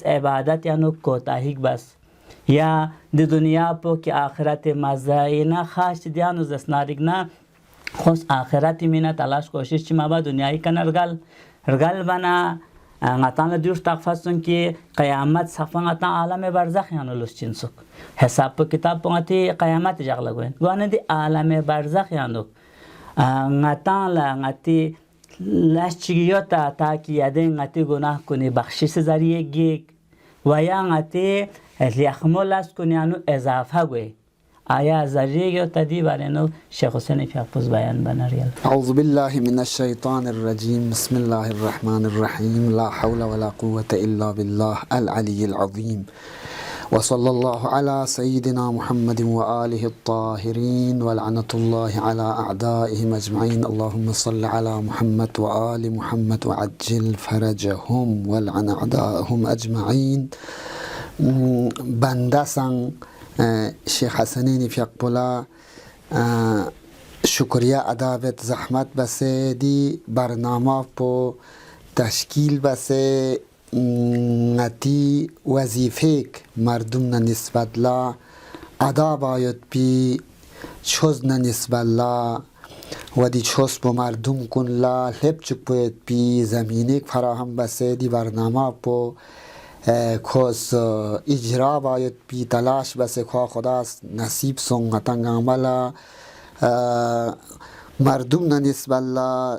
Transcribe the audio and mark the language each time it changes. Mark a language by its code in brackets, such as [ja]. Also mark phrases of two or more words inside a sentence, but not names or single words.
[bft] عبادت یانو کوتاهیک بس یا د دنیا پو کی آخرت مزاینا خاص دیانو زسناریگنا خوش آخرت مینا تلاش کوشش چی ما با دنیای کنرگل رگل بنا غتان دیوش تقفصون که قیامت صفان غتان عالم برزخ یانو لسچین سک حساب پو کتاب پو غتی قیامت جغل گوین گوانه دی عالم برزخ یانو غتان غتی لشچگیوتا تا که یده غتی گناه کنی بخشش ذریعه گیگ و یا غتی لیخمول است کنی یانو اضافه گوی آیا ذریعه تدی بارنو شیخ حسین فیاض بیان بنریل. [ar] اعوذ بالله من الشیطان الرجیم بسم الله الرحمن الرحیم لا حول ولا قوة الا بالله العلی العظیم وصلى الله على سيدنا محمد وآله الطاهرين ولعنة الله على أعدائهم أجمعين اللهم صل على محمد وآل محمد وعجل فرجهم ولعن أعدائهم أجمعين. [bft] بندسان شیخ حسنین فیقبولا شکریه ادابت زحمت بسه دی برنامه پو تشکیل بسه نتی وظیفه مردم نسبت لا ادا باید بی چوز نسبت لا و دی چوز با مردم کن لا لب چک باید بی زمینه فراهم بسه دی برنامه پو کس اجرا باید بی تلاش بسه خواه خدا نصیب سنگتنگ عملا مردم نسبت لا